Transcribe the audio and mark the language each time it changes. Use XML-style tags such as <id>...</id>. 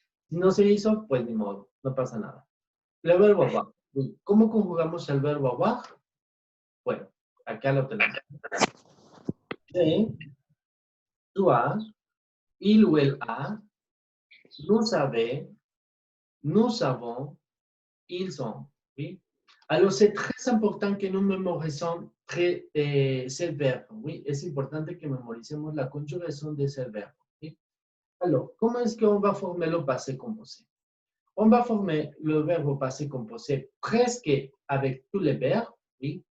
<es>Si no se hizo, pues ni modo, no pasa nada. El verbo avoir. ¿Cómo conjugamos el verbo avoir? Bueno, acá lo tenemos.</es> <fr>Tu as, il ou elle a, nous avez, nous avons, ils ont. ¿Sí? Alors, c'est très important que nous mémorisons ce verbe.</fr> <es>¿Sí? Es importante que memoricemos la conjugación de ese verbo. ¿Sí?</es> <fr>Alors, comment est-ce qu'on va former le passé composé? On va former le verbe passé composé presque avec tous les verbes, ¿sí?</fr>